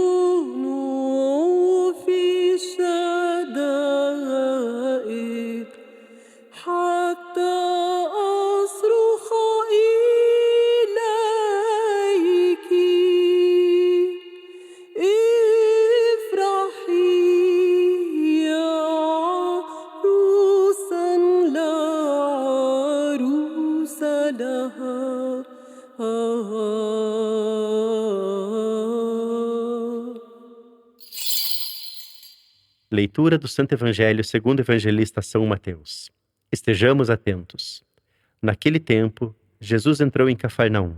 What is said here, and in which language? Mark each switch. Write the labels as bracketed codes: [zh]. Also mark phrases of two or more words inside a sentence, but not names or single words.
[ar] صنوف الشدائد حتى أصرخ إليك افرحي يا عروسا لا عروس لها [pt] Leitura do Santo Evangelho segundo o evangelista São Mateus. Estejamos atentos. Naquele tempo, Jesus entrou em Cafarnaum.